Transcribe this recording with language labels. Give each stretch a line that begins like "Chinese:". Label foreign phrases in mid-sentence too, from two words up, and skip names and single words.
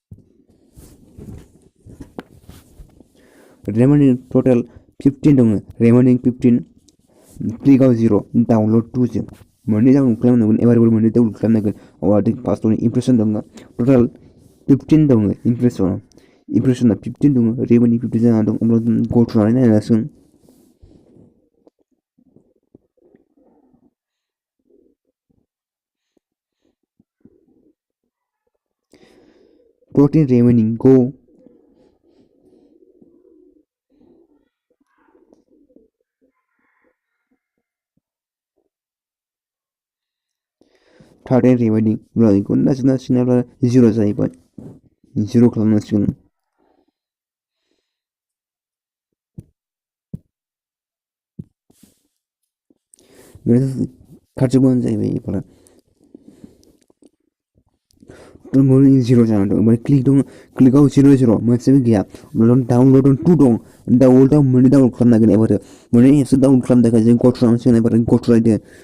Bodo: रिमेनिं टोटल 15 दङ रिमेनिं 15 क्लिकआव 0 डाउनलड 2 जों मोननै डाउनलड खालामनांगोन एबारबो मोननै डाउनलड खालामनांगोन अब्ला फार्स्टआवनो इमप्रेसन दङ टोटल 15 दङ इमप्रेसना 15 दङ रिमेनिं 15 जाना दं अब्ला जों गो थुनानै नायनो हासिगोन14
English: remaining go
Bodo: 13 remaining बेखौ नागिरनांसिगोन 0 जाहैबाय 0 खालामनांसिगोन खारजोबबानो जाहैबाय एबार मोननै 0 जानानै दं ओमफ्राय क्लिकआव 0 मोनसेबो गैया डाउनलड 2 दं डाउनलडआव मोननै डाउनलड खालामनांगोन एबार मोननै एप्स डाउनलड खालामनो थाखाय जों गो थुनांसिगोन एबार गो थुलायदो